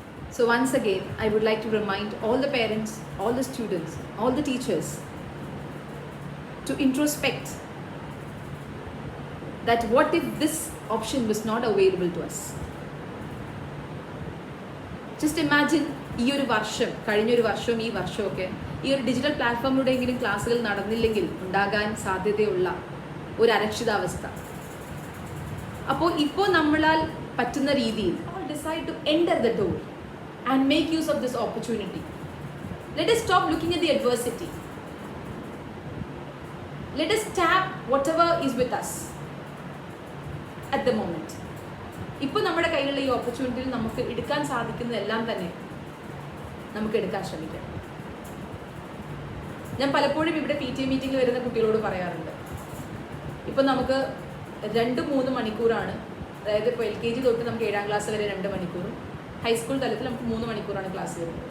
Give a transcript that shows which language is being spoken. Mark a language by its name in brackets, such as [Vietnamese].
[English] So once again, I would like to remind all the parents, all the students, all the teachers to introspect that what if this option was not available to us? Just imagine [Malayalam] ഈ ഒരു വർഷം, കഴിഞ്ഞൊരു വർഷവും ഈ വർഷമൊക്കെ ഈ ഒരു digital പ്ലാറ്റ്ഫോമിലൂടെയെങ്കിലും ക്ലാസ്സുകൾ നടന്നില്ലെങ്കിൽ ഉണ്ടാകാൻ സാധ്യതയുള്ള ഒരു അരക്ഷിതാവസ്ഥ. അപ്പോൾ ഇപ്പോൾ നമ്മളാൽ പറ്റുന്ന രീതിയിൽ [English] decide to enter the door and make use of this opportunity. Let us stop looking at the adversity. Let us tap whatever is with us at the moment. [Malayalam] ഇപ്പോൾ നമ്മുടെ കയ്യിലുള്ള ഈ ഓപ്പർച്യൂണിറ്റിയിൽ നമുക്ക് എടുക്കാൻ സാധിക്കുന്നതെല്ലാം തന്നെ നമുക്ക് എടുക്കാൻ ശ്രമിക്കാം. ഞാൻ പലപ്പോഴും ഇവിടെ PTA മീറ്റിംഗിൽ വരുന്ന കുട്ടികളോട് പറയാറുണ്ട്, ഇപ്പോൾ നമുക്ക് 2-3 മണിക്കൂറാണ്, അതായത് ഇപ്പോൾ LKG തൊട്ട് നമുക്ക് 7ാം ക്ലാസ് വരെ 2 മണിക്കൂറും ഹൈസ്കൂൾ തലത്തിൽ നമുക്ക് 3 മണിക്കൂറാണ് ക്ലാസ് വരുന്നത്.